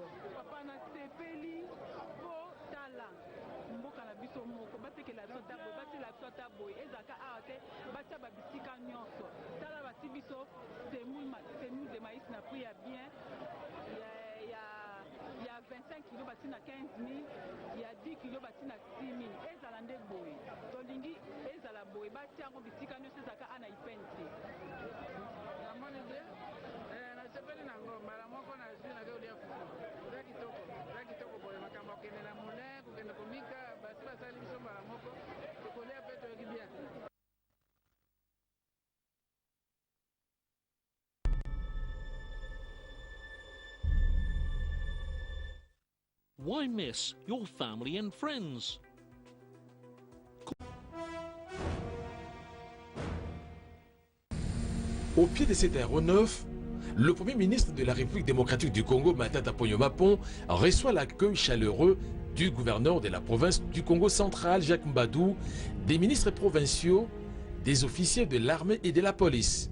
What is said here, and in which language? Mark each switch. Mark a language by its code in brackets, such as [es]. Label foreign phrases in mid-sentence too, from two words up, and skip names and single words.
[ln] papa na sepeli po tala mboka na biso moko batekela biso tabo batela biso tabo ezaka awa te batia babisika nyonso tala bati biso [fr] semoule de maïs [ln] na prix ya bien ya 25 kg batina 15 000 ya 10 kilo batina 6 000 ezala nde boye tolingi ezala boye batia yango bisika nyonso ezalaka ana ipene te namoni bien nasepeli nango mbala moko na zwi na kolia fufu eza kitoko boye makambo akende na molin kokende komika basi basali biso mbala moko tokolia mpe toyoki bien. [en] Why miss your family and friends? [fr] Au pied de cet aéronef, le Premier ministre de la République démocratique du Congo, Matata Ponyo Mapon, reçoit l'accueil chaleureux du gouverneur de la province du Congo central, Jacques Mbadou, des ministres provinciaux, des officiers de l'armée et de la police.